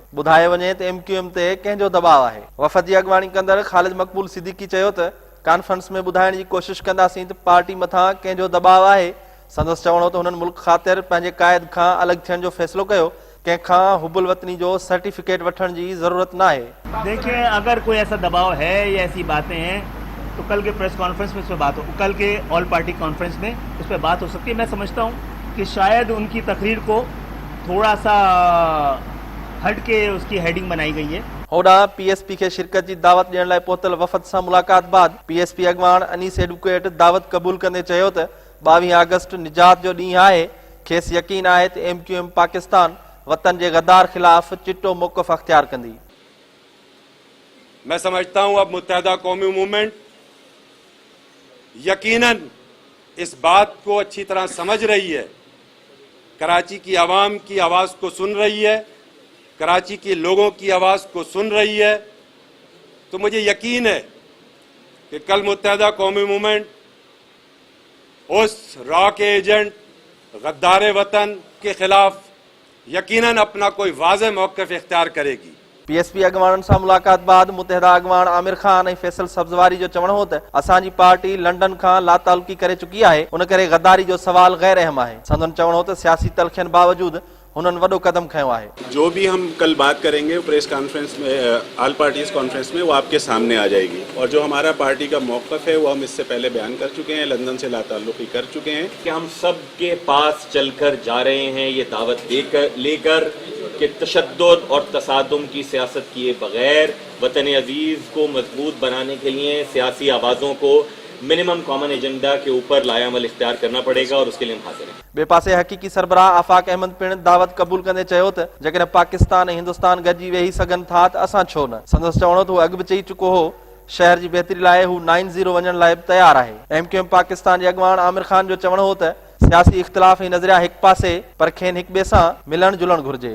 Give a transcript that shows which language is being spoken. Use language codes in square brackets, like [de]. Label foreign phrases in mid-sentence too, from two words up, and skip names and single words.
[sd] ॿुधायो वञे त MQM ते कंहिंजो दबाव आहे। वफ़द जी अॻवानी कंदड़ ख़ालिद मक़बूल सिद्दीकी चयो त कॉन्फ्रेंस में ॿुधाइण जी कोशिश कंदासीं त पार्टी मथां कंहिंजो दबाव आहे। संदसि चवणो त हुननि मुल्क ख़ातिर पंहिंजे क़ाइद खां अलॻि थियण जो फैसलो कयो। कंहिंखां हुबुल वतनी जो सर्टिफिकेट वठण जी ज़रूरत न आहे। [ur] دیکھیے، اگر کوئی ایسا دباؤ ہے یا ایسی باتیں ہیں تو کل کے [en] press conference [ur] میں اس پر بات ہو، کل کے [en] all party conference [ur] میں اس پر بات ہو سکتی ہے. میں سمجھتا ہوں کہ شاید ان کی تقریر کو تھوڑا سا ہٹ کے اس کی ہیڈنگ بنائی گئی ہے. [sd] होड़ा PSP के शिरकत की दावत ॾियण लाइ पहुतल वफ़द सां मुलाक़ात बाद PSP अॻवान अनीस एडवोकेट दावत क़बूल कंदे चयो त 22 अगस्त निजात जो ॾींहुं आहे। खेसि यकीन आहे त MQM पाकिस्तान [ur] وطن کے غدار [sd] खिलाफ चिट्टो मौक़िफ़ अख्तियार कंदी। [ur] میں سمجھتا ہوں اب متحدہ قومی موومنٹ یقیناً اس بات کو اچھی طرح سمجھ رہی ہے، کراچی کی عوام کی آواز کو سن رہی ہے، کراچی کے لوگوں کی آواز کو سن رہی ہے. تو مجھے یقین ہے کہ کل متحدہ قومی موومنٹ اس را کے ایجنٹ غدار وطن کے خلاف یقیناً اپنا کوئی واضح موقف اختیار کرے گی. [sd] PSP अॻवाननि सां मुलाक़ात बाद मुतहदा अॻवान आमिर खान ऐं फैसल सब्ज़वारी जो चवणो हो त असांजी पार्टी लंडन खां लातालुकी करे चुकी आहे, उन करे गद्दारी जो सवाल गैर अहम आहे। संदन चवणो हो त सियासी तलखियन बावजूद उन्होंने वडो कदम खयो आहे। [ur] جو بھی ہم کل بات کریں گے [en] press conference [ur] میں, [en] all parties conference [ur] میں، وہ آپ کے سامنے آ جائے گی. اور جو ہمارا پارٹی کا موقف ہے وہ ہم اس سے پہلے بیان کر چکے ہیں، لندن سے لاتعلقی کر چکے ہیں, लंदन से लाताल्लुकी कर चुके हैं کہ ہم سب کے پاس چل کر جا رہے ہیں یہ دعوت لے کر کہ تشدد اور تصادم کی سیاست کیے بغیر وطن عزیز کو مضبوط بنانے کے لیے سیاسی آوازوں کو [en] minimum common agenda [ur] کے اوپر لایامل اختیار کرنا پڑے گا اور اس کے لیے ہم حاضر ہیں. [sd] बे पासे हकीकी सरबराह आफाक अहमद पिण दावत कबूल कंदे चयो त जेकॾहिं पाकिस्तान ऐं हिंदुस्तान गॾिजी वेही सघनि था त असां छो न। संदसि चवणो त हू अॻु बि चई चुको हो शहर जी बहितरी लाइ हू 9-0 वञण लाइ तयार आहे। MQM पाकिस्तान जे अॻवान आमिर खान जो चवणो हो त सियासी इख्तिलाफ़ ऐं नज़रिया हिकु पासे पर खेनि हिक ॿिए सां मिलण जुलण घुर्जे।